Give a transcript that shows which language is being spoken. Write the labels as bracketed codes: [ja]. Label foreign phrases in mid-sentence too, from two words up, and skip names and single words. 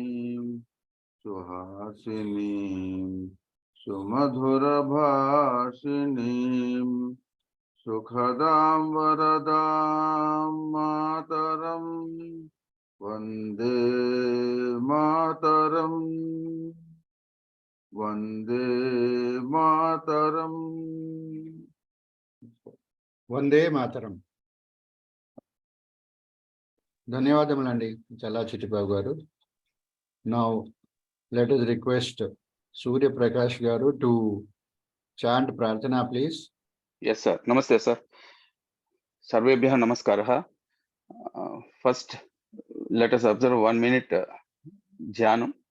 [sa] सुहासिनी, सुमधुर भाषिणी, सुखदाम् वरदाम् मातरम्, वन्दे मातरम्, वन्दे मातरम्. वन्दे मातरम्. [te] ధన్యవాదములండి చల్లా చిట్టిబాబు గారు. [en] Now let us request Surya Prakash Garu to chant Prarthana, please. Yes, sir. Namaste, sir. [sa] सर्वेभ्यः नमस्कारः. [en] First, let us observe 1 minute dhyanam.